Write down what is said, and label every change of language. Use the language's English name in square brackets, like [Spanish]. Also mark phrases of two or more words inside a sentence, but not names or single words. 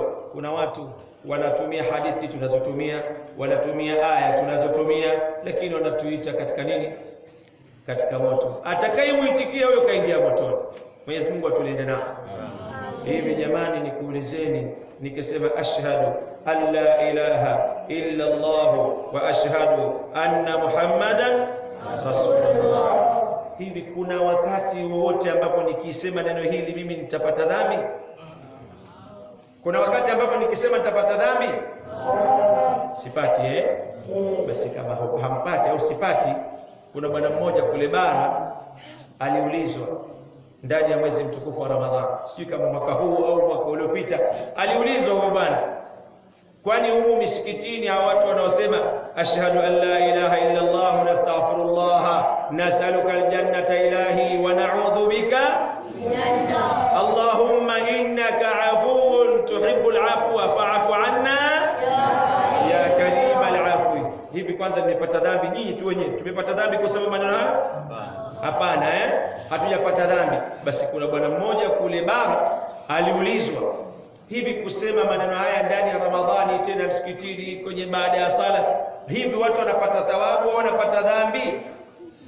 [Swahili] Kuna watu wanatumia hadithi tunazotumia, wanatumia aya tunazotumia, lakini wanatuita katika nini? Katika moto. Atakayemuitikia huyo kaingia motoni. Mwenyezi Mungu atulinde nao. Hivi jamani, nikuulizeni, nikisema [Arabic] أشهد أن لا إله إلا الله وأشهد أن محمدا رسول الله, [Swahili] hivi kuna wakati wowote ambapo nikisema neno hili mimi nitapata dhambi? Kuna wakati ambapo nikisema nitapata dhambi? Sipati. Basi kama hampati au sipati, kuna bwana mmoja kule bara aliulizwa ndani ya mwezi mtukufu wa Ramadhani, sijui kama mwaka huu au mwaka uliopita, aliulizwa huyo bwana, kwani humu misikitini hao watu wanaosema [Arabic] أشهد أن لا إله إلا الله نستغفر الله نسألك الجنة إلهي ونعوذ بك اللهم إنك عفو تحب العفو فاعف عنا يا كريم العفو, [Swahili] hivi kwanza nimepata dhambi? Nyinyi tu wenyewe tumepata dhambi kwa sababu maneno haya? Hapana, hatujapata dhambi. Basi kuna bwana mmoja kule bara aliulizwa, hivi kusema maneno haya ndani ya Ramadhani, tena msikitini kwenye baada ya sala, hivi watu wanapata thawabu au wanapata dhambi?